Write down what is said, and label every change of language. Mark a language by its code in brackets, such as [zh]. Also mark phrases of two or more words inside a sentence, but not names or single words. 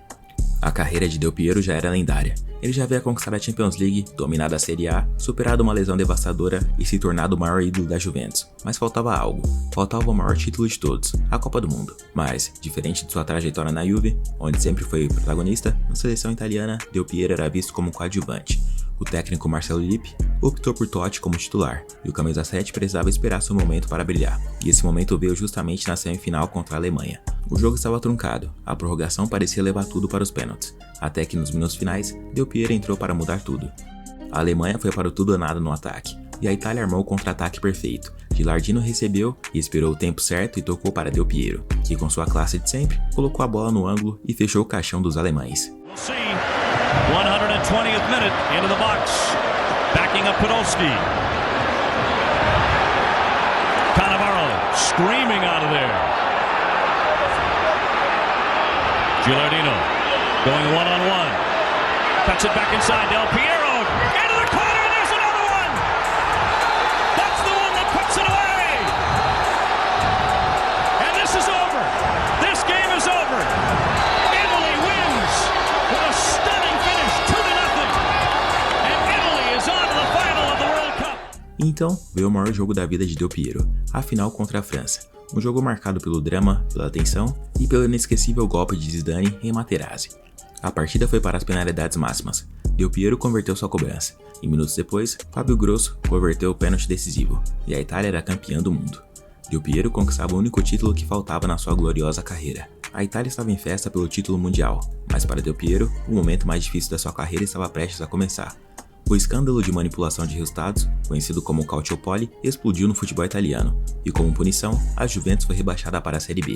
[pt] A carreira de Del Piero já era lendária. Ele já havia conquistado a Champions League, dominado a Série A, superado uma lesão devastadora e se tornado o maior ídolo da Juventus. Mas faltava algo. Faltava o maior título de todos, a Copa do Mundo. Mas, diferente de sua trajetória na Juve, onde sempre foi protagonista, na seleção italiana, Del Piero era visto como coadjuvante. O técnico Marcelo Lippi optou por Totti como titular, e o camisa 7 precisava esperar seu momento para brilhar. E esse momento veio justamente na semifinal contra a Alemanha. O jogo estava truncado, a prorrogação parecia levar tudo para os pênaltis, até que nos minutos finais, Del Piero entrou para mudar tudo. A Alemanha foi para o tudo ou nada no ataque, e a Itália armou o contra-ataque perfeito. Gilardino recebeu e esperou o tempo certo e tocou para Del Piero, que com sua classe de sempre, colocou a bola no ângulo e fechou o caixão dos alemães. [en] 120th minute into the box, backing up Podolski. Cannavaro screaming out of there. Gilardino going one-on-one. Cuts it back inside. Del Piero into the corner. There's another one. That's the one that puts it away. And this is over. This game is over. Italy wins with a stunning finish, 2-0. And Italy is on to the final of the World Cup. [pt] Então veio o maior jogo da vida de Del Piero, a final contra a França. Um jogo marcado pelo drama, pela tensão e pelo inesquecível golpe de Zidane em Materazzi. A partida foi para as penalidades máximas. Del Piero converteu sua cobrança, e minutos depois, Fábio Grosso converteu o pênalti decisivo, e a Itália era campeã do mundo. Del Piero conquistava o único título que faltava na sua gloriosa carreira. A Itália estava em festa pelo título mundial, mas para Del Piero, o momento mais difícil da sua carreira estava prestes a começar. O escândalo de manipulação de resultados, conhecido como Calciopoli, explodiu no futebol italiano, e como punição, a Juventus foi rebaixada para a Série B.